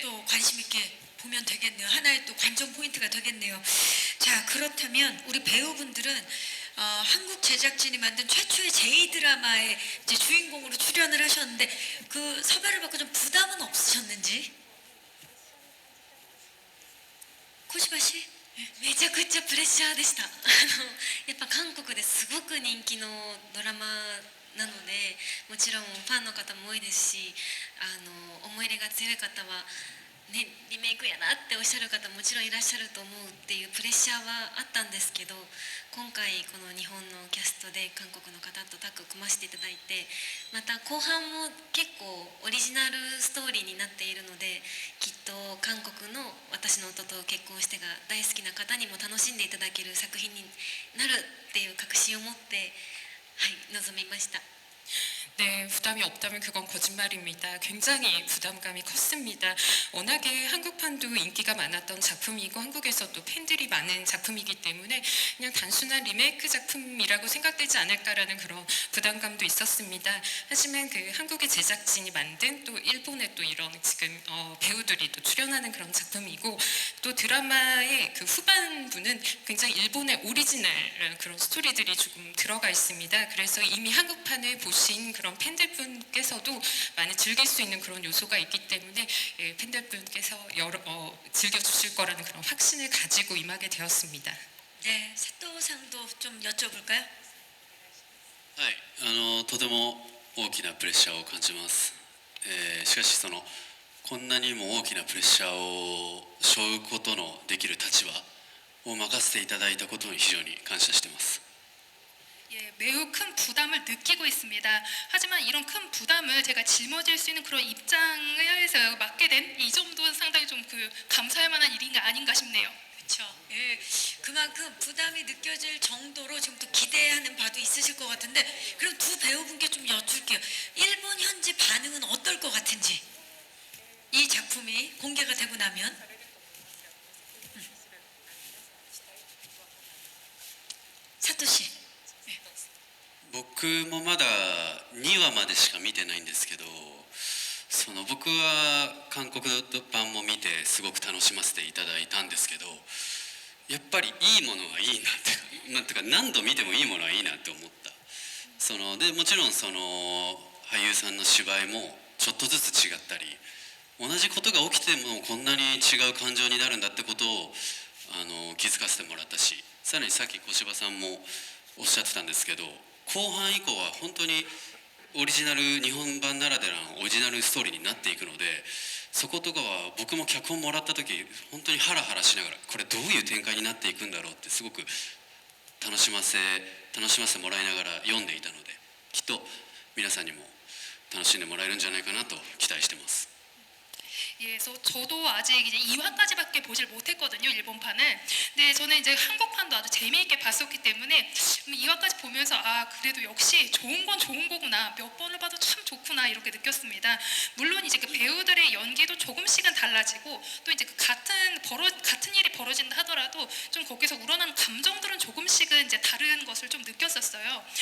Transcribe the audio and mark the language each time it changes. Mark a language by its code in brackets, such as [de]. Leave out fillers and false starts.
[ko] 또 관심 있게 보면 되겠네요. 하나의 또 관전 포인트가 되겠네요. 자, 그렇다면 우리 배우분들은 한국 제작진이 만든 최초의 J 드라마의 이제 주인공으로 출연을 하셨는데 그 섭외를 받고 좀 부담은 없으셨는지? 코시바 씨? [ja] めちゃくちゃプレッシャーでしたやっぱ韓国ですごく人気のドラマなのでもちろんファンの方も多いですし思い入れが強い方は、ね、リメイクやなっておっしゃる方もちろんいらっしゃると思うっていうプレッシャーはあったんですけど今回この日本のキャストで韓国の方とタッグを組ませていただいてまた後半も結構オリジナルストーリーになっているのできっと韓国の私の夫と結婚してが大好きな方にも楽しんでいただける作品になるっていう確信を持って、はい、臨みました。 [ko] 네, 부담이 없다면 그건 거짓말입니다. 굉장히 부담감이 컸습니다. 워낙에 한국판도 인기가 많았던 작품이고 한국에서도 팬들이 많은 작품이기 때문에 그냥 단순한 리메이크 작품이라고 생각되지 않을까라는 그런 부담감도 있었습니다. 하지만 그 한국의 제작진이 만든 또 일본의 또 이런 지금 배우들이 또 출연하는 그런 작품이고 또 드라마의 그 후반부는 굉장히 일본의 오리지널 그런 스토리들이 조금 들어가 있습니다. 그래서 이미 한국판을 보신 그런 팬들분께서도 많이 즐길 수 있는 그런 요소가 있기 때문에 예, 팬들분께서 즐겨주실 거라는 그런 확신을 가지고 임하게 되었습니다. 네, 사토상도 좀 여쭤볼까요? [ja] はい、とても大きなプレッシャーを感じます、しかしこんなにも大きなプレッシャーを背負うことのできる立場を任せていただいたことに非常に感謝しています。 [ko] 예, 매우 큰 부담을 느끼고 있습니다. 하지만 이런 큰 부담을 제가 짊어질 수 있는 그런 입장에서 맡게 된 이 점도 상당히 좀 그 감사할 만한 일인가 아닌가 싶네요. 그렇죠. 예, 그만큼 부담이 느껴질 정도로 지금 또 기대하는 바도 있으실 것 같은데 그럼 두 배우분께 좀 여쭐게요. 일본 현지 반응은 어떨 것 같은지 이 작품이 공개가 되고 나면 사토 씨. [ja] 僕もまだ2話までしか見てないんですけど、僕は韓国版も見てすごく楽しませていただいたんですけど、やっぱりいいものはいいなってなんていうか何度見てもいいものはいいなって思った。でもちろん俳優さんの芝居もちょっとずつ違ったり、同じことが起きてもこんなに違う感情になるんだってことを気づかせてもらったし、さらにさっき小柴さんもおっしゃってたんですけど、後半以降は本当にオリジナル日本版ならではのオリジナルストーリーになっていくので、そことかは僕も脚本もらった時本当にハラハラしながらこれどういう展開になっていくんだろうってすごく楽しませてもらいながら読んでいたので、きっと皆さんにも楽しんでもらえるんじゃないかなと期待してます。 [ko] 예, 그래서 저도 아직 이제 2화까지밖에 보질 못했거든요, 일본판은. 근데 저는 이제 한국판도 아주 재미있게 봤었기 때문에 2화까지 보면서 아 그래도 역시 좋은 건 좋은 거구나, 몇 번을 봐도 참 좋구나 이렇게 느꼈습니다. 물론 이제 그 배우들의 연기도 조금씩은 달라지고 또 이제 그 같은 일이 벌어진다 하더라도 좀 거기서 우러나는 감정들은 조금씩은 이제 다른 것을 좀 느꼈었어요.